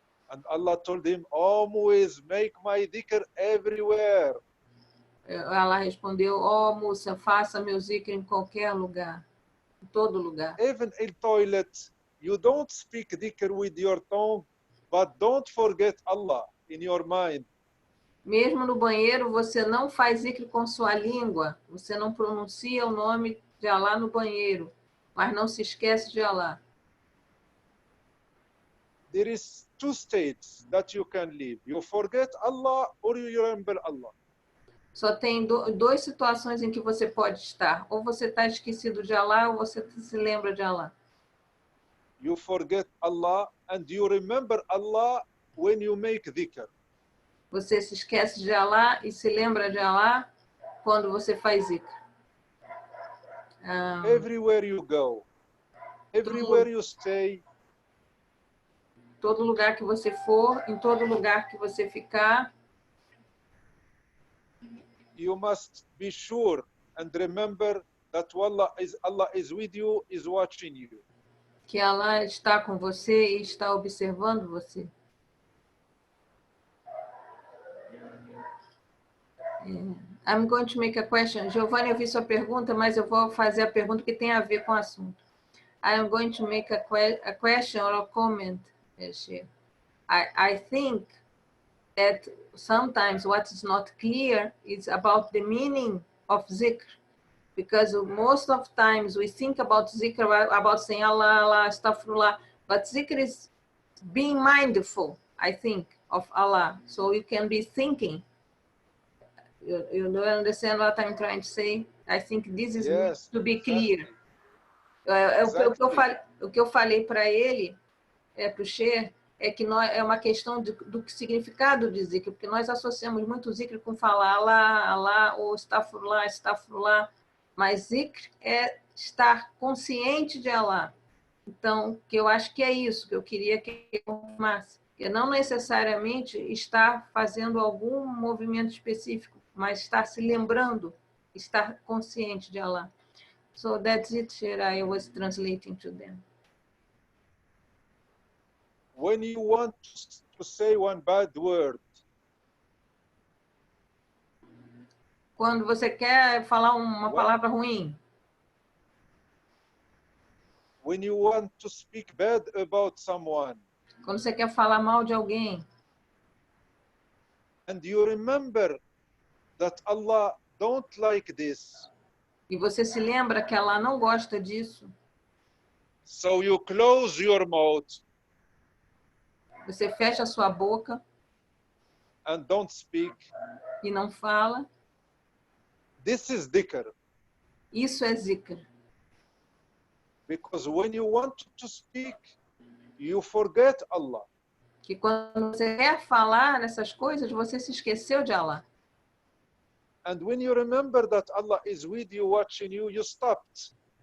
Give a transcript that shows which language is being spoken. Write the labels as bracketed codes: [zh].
[en] And Allah told him, Oh Moses, make my dhikr everywhere. [pt] Allah respondeu, ó Musa, faça meu zikr em qualquer lugar, em todo lugar. [en] Even in toilet, you don't speak dhikr with your tongue, but don't forget Allah in your mind. [pt] Mesmo no banheiro, você não faz zikr com sua língua, você não pronuncia o nome de Allah no banheiro, mas não se esquece de Allah. [en] There is two states that you can live. You forget Allah or you remember Allah. [pt] Só tem duas situações em que você pode estar. Ou você está esquecido de Allah, ou você se lembra de Allah. [en] You forget Allah and you remember Allah when you make dhikr. [pt] Você se esquece de Allah e se lembra de Allah quando você faz zikr. [en] Everywhere you go, everywhere you stay, [pt] todo lugar que você for, em todo lugar que você ficar, [en] you must be sure and remember that Allah is with you, is watching you. [pt] que Allah está com você e está observando você. [en] I'm going to make a question. [pt] Giovanni, eu vi sua pergunta, mas eu vou fazer a pergunta que tem a ver com o assunto. [en] I am going to make a question or a comment. I think that sometimes what is not clear is about the meaning of zikr. Because most of times we think about zikr, about saying Allah, Allah, astaghfirullah. But zikr is being mindful, I think, of Allah. So you can be thinking. You don't understand what I'm trying to say? I think this is Yes, to be clear. Exactly. [pt] O que eu falei para ele, para o Sheikh, é que é uma questão do significado de zikr, porque nós associamos muito zikr com falar Allah, Allah, ou astaghfirullah, astaghfirullah, mas zikr é estar consciente de Allah. Então, que eu acho que é isso que eu queria que ele confirmasse, que não necessariamente estar fazendo algum movimento específico, mas estar se lembrando, estar consciente de Allah. [en] So that's it, Sheikh. I was translating to them. When you want to say one bad word, [pt] Quando você quer falar uma palavra ruim, [en] when you want to speak bad about someone, [pt] quando você quer falar mal de alguém, [en] and you remember that Allah don't like this, [pt] e você se lembra que Allah não gosta disso, [en] so you close your mouth [pt] você fecha a sua boca [en] and don't speak. [pt] e não fala, [en] This is dhikr. [pt] isso é zikr. [en] Because when you want to speak, you forget Allah. [pt] Que quando você quer falar essas coisas, você se esqueceu de Allah. [en] And when you remember that Allah is with you, watching you, you stopped.